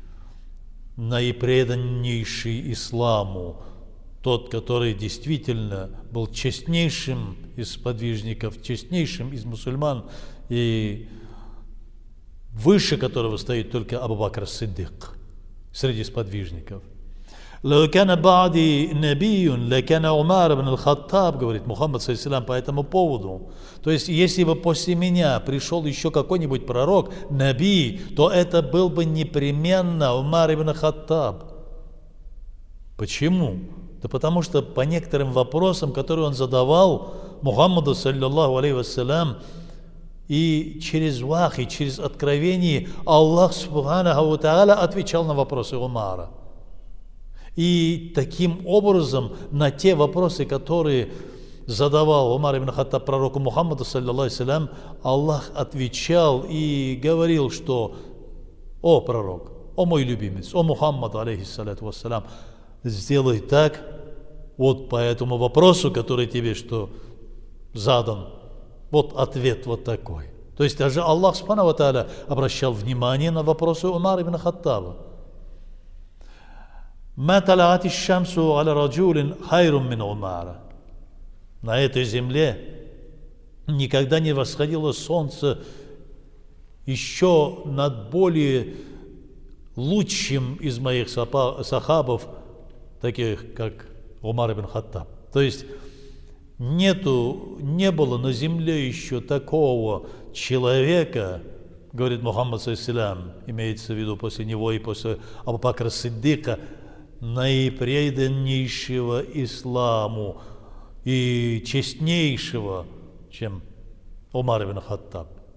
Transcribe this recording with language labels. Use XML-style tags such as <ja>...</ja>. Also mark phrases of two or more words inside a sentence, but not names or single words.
<ru>наипреданнейший исламу, тот, который действительно был честнейшим из сподвижников, честнейшим из мусульман, и выше которого стоит только Абу Бакр ас-Сиддик среди сподвижников.</ru> <ar>«لو كان بعدي نبي لكان عمر بن الخطاب»,</ar> <ru>говорит Мухаммад саллиллаху по этому поводу. То есть, если бы после меня пришел еще какой-нибудь пророк, наби, то это был бы непременно Умар ибн Хаттаб. Почему? Да потому что по некоторым вопросам, которые он задавал Мухаммаду</ru> <ar>صلى الله عليه وسلم,</ar> <ru>и через вахи, через откровение Аллах</ru> <ar>سبحانه وتعالى</ar> <ru>отвечал на вопросы Умара. И таким образом на те вопросы, которые задавал Умар ибн Хаттаб пророку Мухаммаду</ru> <ar>صلى الله عليه,</ar> <ru>Аллах отвечал и говорил, что: «О пророк, о мой любимец, о Мухаммад</ru> <ar>عليه الصلاة والسلام,</ar> <ru>сделай так, вот по этому вопросу, который тебе что задан, вот ответ вот такой». То есть даже Аллах</ru> <ar>سبحانه وتعالى</ar> <ru>обращал внимание на вопросы Умара ибн Хаттаба.</ru> <ar>«ما طلعت الشمس على رجل خير من عمر».</ar> <ru>На этой земле никогда не восходило солнце еще над более лучшим из моих сахабов, таких как Умар ибн Хаттаб. То есть не было на земле еще такого человека, говорит Мухаммад саллиллаху, имеется в виду после него и после Абу Бакра Сиддика, наипреданнейшего исламу и честнейшего, чем Умар ибн Хаттаб.</ru>